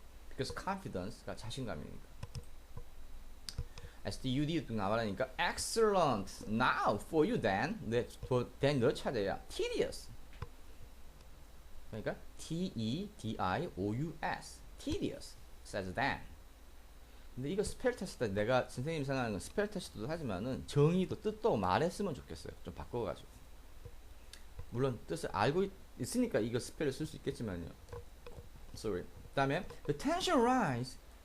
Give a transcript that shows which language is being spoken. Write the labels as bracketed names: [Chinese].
[Korean] Because confidence가 자신감이니까. STUD 나와라니까 excellent. [English] Now for you Dan. [Korean] Dan 너 차례야. [English] Tedious. [Korean] 그러니까 T-E-D-I-O-U-S. [English] Tedious. says Dan. [Korean] 근데 이거 스펠 테스트 내가 선생님이 생각하는 건 스펠 테스트도 하지만은 정의도 뜻도 말했으면 좋겠어요. 좀 바꿔가지고. 물론 뜻을 알고 있으니까 이거 스펠을 쓸 수 있겠지만요. [English] Sorry. 그 다음에 the tension rise.